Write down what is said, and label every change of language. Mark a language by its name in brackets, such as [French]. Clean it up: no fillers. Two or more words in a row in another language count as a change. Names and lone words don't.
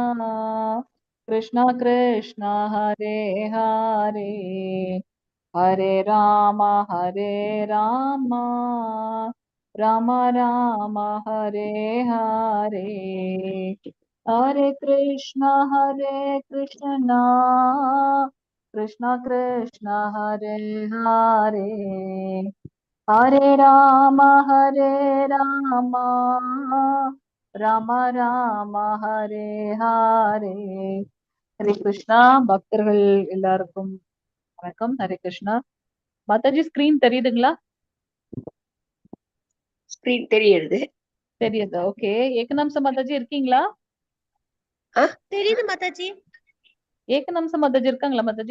[Sanskrit] कृष्ण हरे हरे हरे राम राम राम हरे हरे हरे कृष्ण कृष्ण हरे हरे हरे राम राम राम हरे हरे हरे कृष्णा [Tamil] பக்தர்கள் எல்லாருக்கும் வணக்கம். ஹரே கிருஷ்ணா. மாதாஜி ஸ்கிரீன் தெரியுதுங்களா? ஸ்கிரீன் தெரியுது. தெரியுது. ஓகே. ஏகநாம்ச மாதாஜி இருக்கீங்களா? தெரியுது மாதாஜி. ஏகநாம்ச மாதாஜி இருக்காங்களா மாதாஜி?